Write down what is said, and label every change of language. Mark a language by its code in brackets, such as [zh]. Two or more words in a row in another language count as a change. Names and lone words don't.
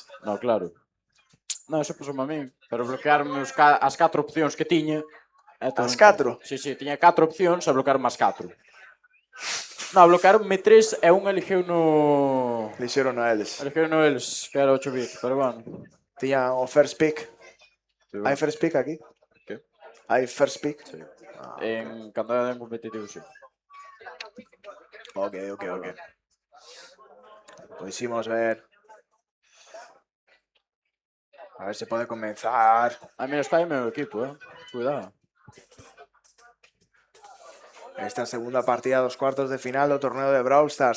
[gl] no, claro. Non, eso pusome a min. Pero bloquearme as 4 opcións que tiña. As 4? Sí, sí, tiña 4 opcións e bloquearme as 4. Non, bloquearme 3 e un elegeu no... Elixeron a eles. Elegeu no eles, que era 8 bit, pero bueno. Tiña o [en] first pick. [gl] Sí, Hai [en] first pick [gl] aquí? Que? Hai [en] first pick? [gl] Sí. Cando era en competitivo, sí. Ok. Pois imos ver. A ver se pode comenzar. A mí está aí meu equipo, Cuidado. Esta segunda partida dos cuartos de final do torneo de Brawl Stars.